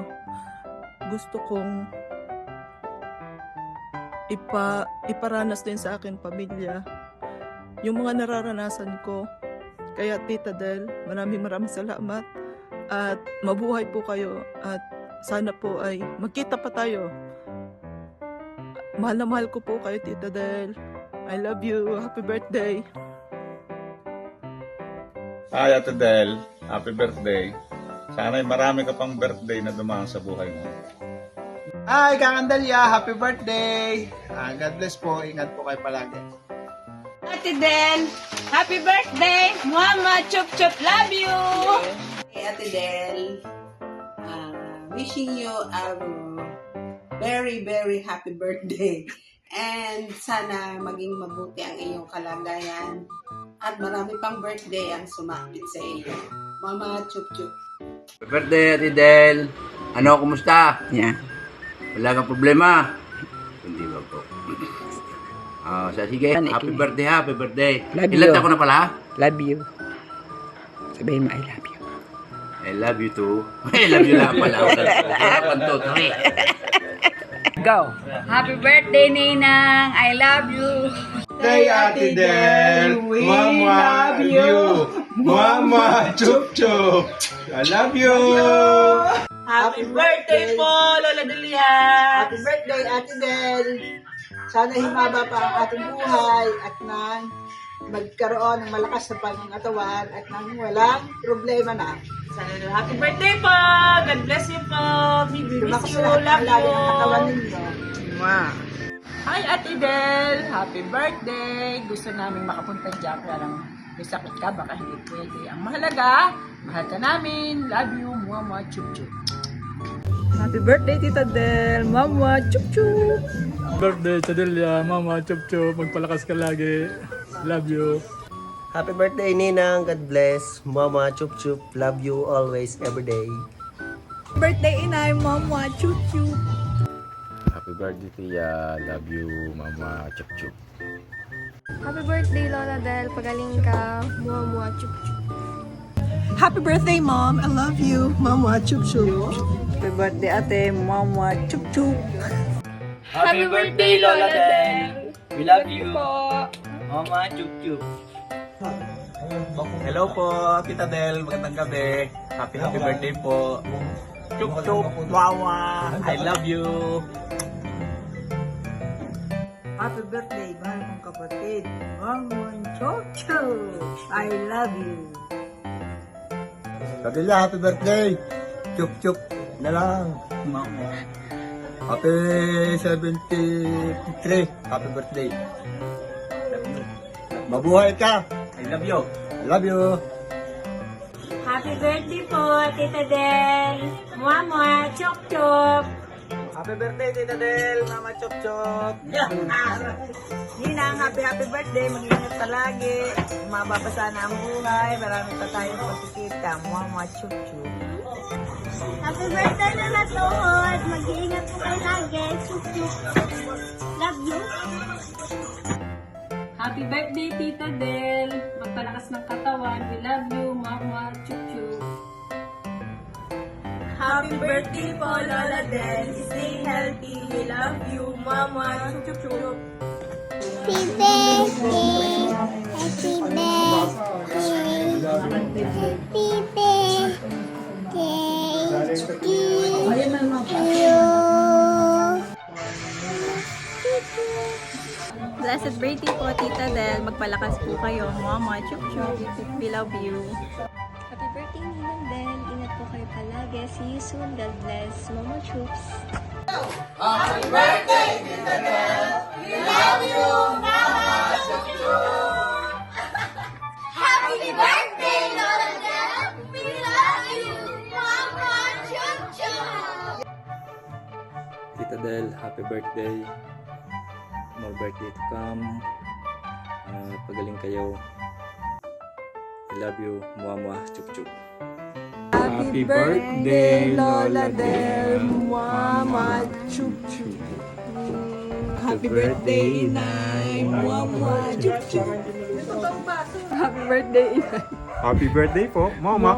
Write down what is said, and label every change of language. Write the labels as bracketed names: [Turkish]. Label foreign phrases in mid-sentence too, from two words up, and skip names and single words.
[Filipino] Gusto kong iparanas din sa akin pamilya yung mga nararanasan ko. Kaya Tita Del, maraming salamat at mabuhay po kayo at sana po ay magkita pa tayo. Mahal na mahal ko po kayo, Tita Del. [English] I love you. Happy birthday. Hi, Ate Del. Happy birthday. [Filipino] Sana'y marami ka pang birthday na dumaan sa buhay mo. [English] Hi, Kang Andalia. Happy birthday. God bless [Filipino] po. Ingat po kayo palagi. [English] Ate Del, happy birthday! [Filipino] Mama, chup chup, [English] love you! Hey, Ate Del, wishing you a very happy birthday. [Filipino] And sana maging mabuti ang iyong kalagayan. At marami pang birthday ang sumapit sa iyo. Mama, chup chup. [English] Happy birthday, Ate Del. [Filipino] Ano, kumusta? [English] Yeah. [Filipino] Wala kang problema? Hindi ba po? [English] Sige, happy birthday. Love [Filipino] Ilan [English] you. [Filipino] taon ko na pala? [English] Love you. [Filipino] Sabihin mo, [English] I love you. I love you too. I love you lang pala. 1, 2, 3. Go. Happy birthday, Ninang! I love you! Hey, Ate Del. Mama, love you. Mama, chup chup. I love you. Happy birthday po, Lola Delia! Happy birthday, Ate Del. [Filipino] Sana himaba pa ang ating buhay at nang magkaroon ng malakas na pangangatawan at nang walang problema na. [English] Happy birthday po! God bless you po! We miss [Filipino] Lumakas [English] you! [Filipino] lahat ng [English] Love [Filipino] lagi ng katawan [English] you! [Filipino] ninyo. [English] Hi, Ate Del! Happy birthday! [Filipino] Gusto namin makapunta dyan kaya lang may sakit ka, baka hindi pwede. Ang mahalaga, mahal ka namin. [English] Love you, Mama, [Filipino] chup chup. [English] Happy birthday, Tita Del. [Filipino] Mama, chup chup. Birthday, Chadelia, Mama, chup chup, magpalakas ka lagi. [English] Love you. Happy birthday, Ninang. God bless. [Filipino] Mama, chup chup. [English] Love you always, every day. [Filipino] Birthday, Inay, Mama, chup chup. [English] Happy birthday, Tia. Love you, Mama. [Filipino] Chup chup. [English] Happy birthday, Lola Del. [Filipino] Pagaling ka. Mua, chup chup. [English] Happy birthday, Mom. I love you. [Filipino] Mama, chup chup. [English] Happy birthday, ate. [Filipino] Mama, chup chup. [English] Happy birthday, Lola Del. We love you. Mama, [Filipino] chup chup. Hello po, Tita Del. Magandang gabi. [English] Happy birthday [Filipino] po. Chup chup, wawa. [English] I love you. Happy birthday, [Filipino] mahal kong kapatid. Mama, chup chup. [English] I love you. [Filipino] Kadila, [English] happy birthday. [Filipino] Chup chup na lang. [English] Happy 73. Happy birthday. [Filipino] Mabuhay ka. [English] I love you. I love you. Happy birthday po, Tita Del. [Filipino] Mama, chup chup. [English] Happy birthday, Tita Del. [Filipino] Mama, chup chup. Ninang, [English] happy birthday. [Filipino] Mag-ingat ka lagi. Mababasa na ang buhay. Marami pa tayong pagkikita. Mama, chup chup. [English] Happy birthday [Filipino] na natuhod. Mag-iingat po kayo lagi. Chup chup. [English] Love you. Happy birthday, Tita Del. [Filipino] Magpalakas ng katawan. [English] We love you, Mama, [Filipino] chup chup. [English] Happy birthday po, Lola Del. Stay healthy. We love you, [Filipino] Mama, chup chup. [English] Happy birthday. Happy birthday. Happy birthday. Blessed birthday po, Tita Del. [Filipino] Magpalakas po kayo, Mama, chup chup. [English] We love you. Happy birthday, [Filipino] Ninang Del. Ingat po kayo palagi. [English] See you soon. God bless. Mama Troops. Happy birthday, Lola Del. We love you, [Filipino] Mama, chup chup. [English] Tita Del, happy birthday. More birthday to come. [Filipino] Pagaling kayo. [English] I love you. Mama, [Filipino] chup chup. [English] Happy birthday, Lola Del. [Filipino] Mama, chup chup. [English] Happy birthday, [Filipino] Inay. Mama, chup chup. [English] Happy birthday, [Filipino] Inay. [English] Happy birthday po, Mama.